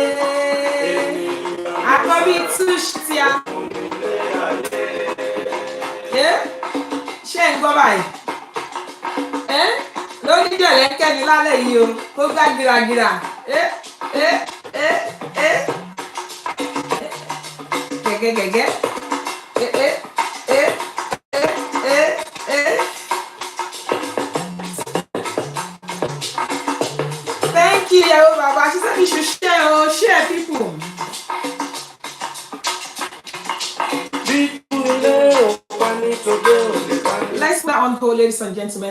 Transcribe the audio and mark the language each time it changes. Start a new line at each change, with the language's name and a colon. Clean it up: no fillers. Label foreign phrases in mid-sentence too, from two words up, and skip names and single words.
Yoruba: Akobi Tushtia. Ṣé ń gbọ́ báyìí? Lóní jẹ̀lẹ́kẹ́ ni lálẹ́ yìí o, kó gbá gìràgìrà. Gẹ́gẹ́.
English: Thank you, Yahoo Baba. She said you should share people. Let's put on hold, ladies and gentlemen.